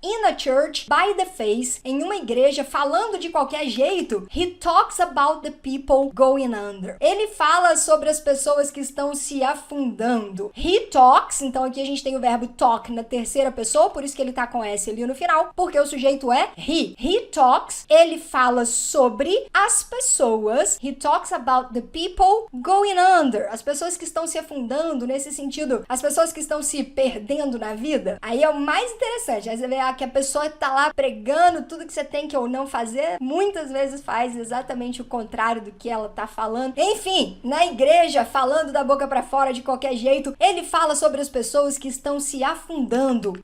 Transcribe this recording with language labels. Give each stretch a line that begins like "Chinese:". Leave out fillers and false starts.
English: In a church, by the face,
Portuguese: em uma igreja, falando de qualquer jeito,
English: he talks about the people going under.
Portuguese: Ele fala sobre as pessoas que estão se afundando. He talks, então aqui a gente tem o verbo talk na terceira pessoa, por isso que ele tá com S ali no final, porque o sujeito é he. He talks, ele fala sobre as pessoas.
English: He talks about the people going under.
Portuguese: As pessoas que estão se afundando, nesse sentido, as pessoas que estão se perdendo na vida. Aí é o mais interessante, aí você vê que a pessoa tá lá pregando tudo que você tem que ou não fazer, muitas vezes faz exatamente o contrário do que ela tá falando. Enfim, na igreja, falando da boca pra fora de qualquer jeito, ele fala sobre as pessoas que estão se afundando.